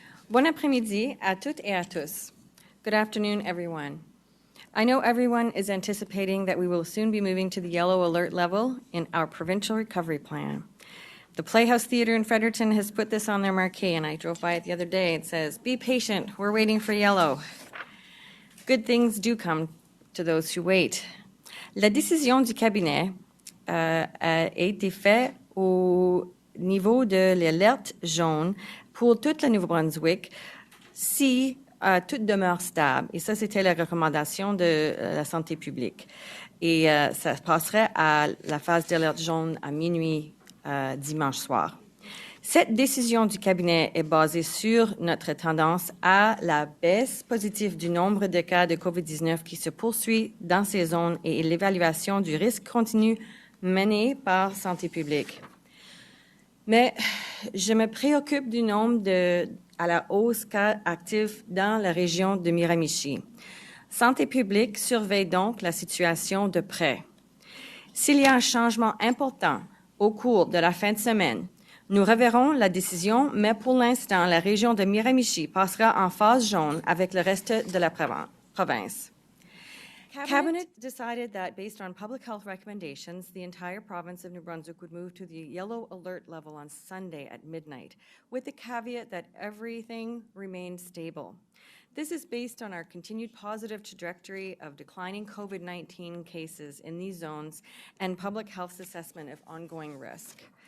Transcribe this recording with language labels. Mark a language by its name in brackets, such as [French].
[French] Bon après-midi à toutes et à tous. [English] Good afternoon, everyone. I know everyone is anticipating that we will soon be moving to the yellow alert level in our provincial recovery plan. The Playhouse Theatre in Fredericton has put this on their marquee, and I drove by it the other day. It says, "Be patient, we're waiting for yellow." Good things do come to those who wait. [French] La décision du cabinet a été faite au niveau de l'alerte jaune pour toute la Nouveau-Brunswick si tout demeure stable. Et ça, c'était la recommandation de la santé publique. Et ça passerait à la phase d'alerte jaune à minuit dimanche soir. Cette décision du cabinet est basée sur notre tendance à la baisse positive du nombre de cas de COVID-19 qui se poursuit dans ces zones et l'évaluation du risque continue menée par santé publique. Mais je me préoccupe du nombre à la hausse cas actifs dans la région de Miramichi. Santé publique surveille donc la situation de près. S'il y a un changement important au cours de la fin de semaine, Nous reverrons la décision, mais pour l'instant, la région de Miramichi passera en phase jaune avec le reste de la province. [English] Cabinet decided that based on public health recommendations, the entire province of New Brunswick would move to the yellow alert level on Sunday at midnight, with the caveat that everything remained stable. This is based on our continued positive trajectory of declining COVID-19 cases in these zones and public health's assessment of ongoing risk.